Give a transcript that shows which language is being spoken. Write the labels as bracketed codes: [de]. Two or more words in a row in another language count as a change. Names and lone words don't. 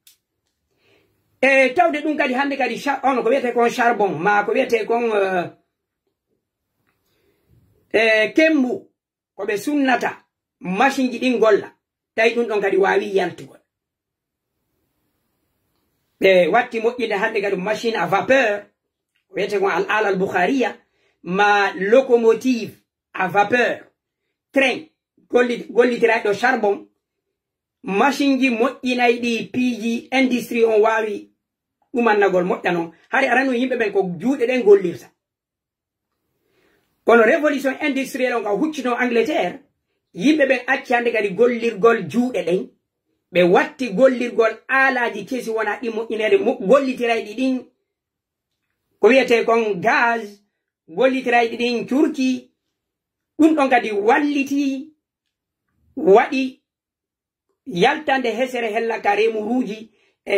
[ff] e tawde ɗum kadi hande kadi ono ko wiyete kon charbon ma ko wiyete kon kembu ko ɓe sunnata machine ji ɗin golla tawi ɗum ɗon kadi wawi yaltugol ɓe watti moƴƴinde hande kadi [fr] machine à vapeur [ff] wiyete kon al ala al Bukhariya ma [fr] locomotive à vapeur [ff] train gollitiraɗo charbon machine ji moƴƴinay ɗi piiji industrie on wawi ɗumannagol moƴƴa non hari arano yimɓe ɓen ko juuɗe ɗen gollirta kono [fr] révolution industrielle [ff] on ka huccino Angleterre yimɓe ɓen acci hande kadi gollirgol juuɗe ɗen ɓe watti gollirgol aalaji kesi wona ɗi moƴƴinede gollitirayɗi ɗin ko wiyete kon gaz gollitirayɗi ɗin curki ɗum ɗon kadi walliti waɗi yaltande hesere hellaka remuruji e